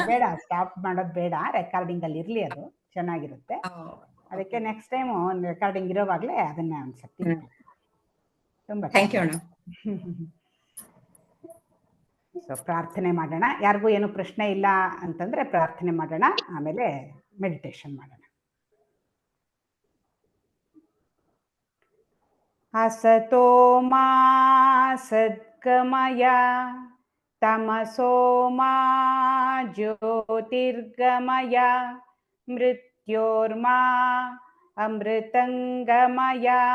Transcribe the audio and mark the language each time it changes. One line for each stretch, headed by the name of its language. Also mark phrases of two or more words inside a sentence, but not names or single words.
Kannada: ಬೇಡ ಸ್ಟಾಪ್ ಮಾಡೋದು ಬೇಡ, ರೆಕಾರ್ಡಿಂಗ್ ಅಲ್ಲಿ ಇರ್ಲಿ, ಅದು ಚೆನ್ನಾಗಿರುತ್ತೆ. ಅದಕ್ಕೆ
English: next time recording
Kannada: ಇರೋವಾಗ್ಲೇ ಅದನ್ನ ಅನ್ಸತ್ತಿ. ತುಂಬಾ
English: thank you
Kannada: ಅಣ್ಣ. ಸೊ ಪ್ರಾರ್ಥನೆ ಮಾಡೋಣ. ಯಾರಿಗೂ ಏನು ಪ್ರಶ್ನೆ ಇಲ್ಲ ಅಂತಂದ್ರೆ ಪ್ರಾರ್ಥನೆ ಮಾಡೋಣ, ಆಮೇಲೆ ಮೆಡಿಟೇಷನ್ ಮಾಡೋಣ.
Sanskrit: असतो मा सद्गमय तमसो मा ज्योतिर्गमय मृत्योर्मा अमृतंगमय।